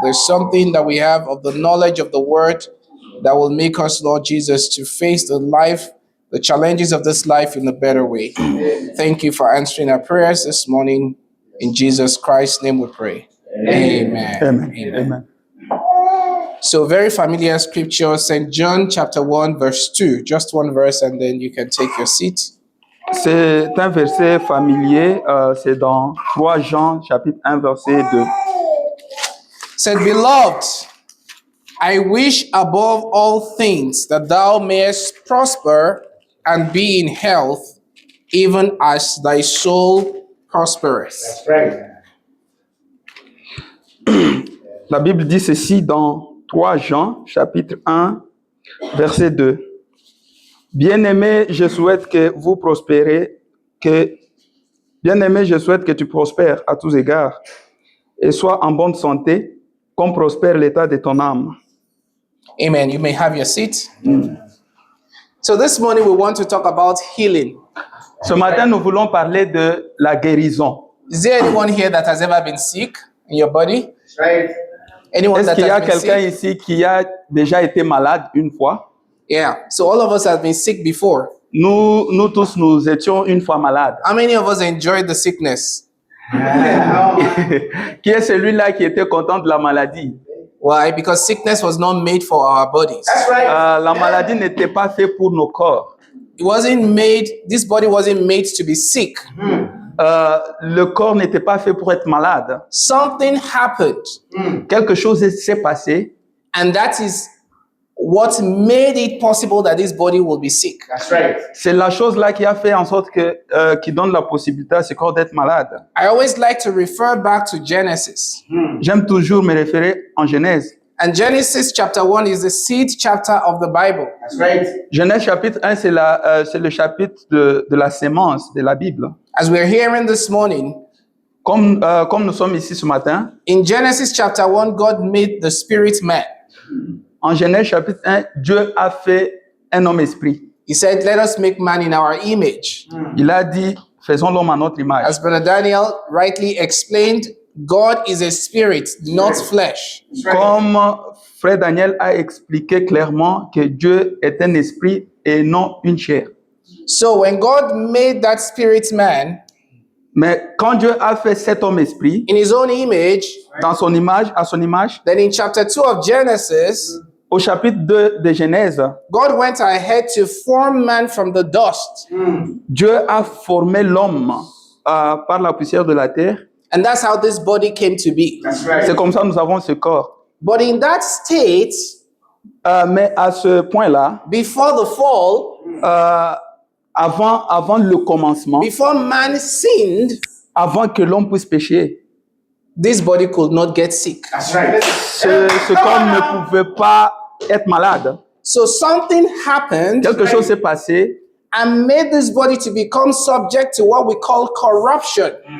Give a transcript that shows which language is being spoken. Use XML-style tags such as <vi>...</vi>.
<en>There's something that we have of the knowledge of the word that will make us, Lord Jesus, to face the challenges of this life in a better way. Thank you for answering our prayers this morning. In Jesus Christ's name we pray. Amen. Amen. So very familiar scripture, St. John chapter 1 verse 2. Just one verse and then you can take your seat.</en> <fr>C'est un verset familier, c'est dans 3 Jean chapitre 1 verset 2.</fr> <en>Said, Beloved, I wish above all things that thou mayest prosper and be in health, even as thy soul prospereth. That's right.</en> <fr>La Bible dit ceci dans 3 Jean chapitre 1 verset 2. Bien-aimé, je souhaite que vous prospérez, Bien-aimé, je souhaite que tu prospères à tous égards et sois en bonne santé, comme prospère l'état de ton âme.</fr> <en>Amen. You may have your seat. So this morning we want to talk about healing.</en> <fr>Ce matin, nous voulons parler de la guérison.</fr> <en>Is there anyone here that has ever been sick in your body? That's right. Anyone</en> <fr>Est-ce</fr> <en>that</en> <fr>qu'il y a</fr> <en>has been</en> <fr>quelqu'un</fr> <en>sick?</en> <fr>ici qui a déjà été malade une fois?</fr> <en>Yeah. So all of us have been sick before.</en> <fr>Nous tous, nous étions une fois malades.</fr> <en>How many of us enjoyed the sickness?</en> <fr>Qui est celui-là qui était content de la maladie?</fr> <en>Why? Because sickness was not made for our bodies. That's right.</en> <fr>La maladie n'était pas faite pour nos corps.</fr> <en>This body wasn't made to be sick.</en> <fr>Le corps n'était pas fait pour être malade.</fr> <en>Something happened,</en> <fr>Quelque chose s'est passé</fr> <en>and that is what made it possible that this body will be sick. That's right.</en> <fr>C'est la chose-là qui a fait en sorte qui donne la possibilité à ce corps d'être malade.</fr> <en>I always like to refer back to Genesis.</en> <fr>J'aime toujours me référer en Genèse.</fr> <en>And Genesis chapter 1 is the seed chapter of the Bible. That's right.</en> <fr>Genèse chapitre 1, c'est le chapitre de la sémence de la Bible.</fr> <en>As we're hearing this morning,</en> <fr>Comme nous sommes ici ce matin,</fr> <en>in Genesis chapter 1, God made the spirit man.</en> <fr>en Genèse chapitre 1, Dieu a fait un homme esprit.</fr> <en>He said, let us make man in our image.</en> <fr>Il a dit, faisons l'homme à notre image.</fr> <en>As Brother Daniel rightly explained, God is a spirit, not flesh. That's right.</en> <fr>Comme Frère Daniel a expliqué clairement que Dieu est un esprit et non une chair.</fr> <en>So when God made that spirit man</en> <fr>Mais quand Dieu a fait cet homme esprit,</fr> <en>in his own image,</en> <fr>dans son image, à son image,</fr> <en>then in chapter 2 of Genesis,</en> <fr>au chapitre 2 de Genèse,</fr> <en>God went ahead to form man from the dust.</en> <fr>Dieu a formé l'homme par la poussière de la terre.</fr> <en>And that's how this body came to be. That's right.</en> <fr>C'est comme ça que nous avons ce corps.</fr> <en>But in that state,</en> <fr>Mais à ce point-là,</fr> <en>before the fall,</en> <fr>avant le commencement,</fr> <en>before man sinned,</en> <fr>avant que l'homme puisse pécher,</fr> <en>this body could not get sick. That's right.</en> <fr>ce corps ne pouvait pas être malade.</fr> <en>So something happened</en> <fr>Quelque chose s'est passé</fr> <en>and made this body to become subject to what we call corruption.</en>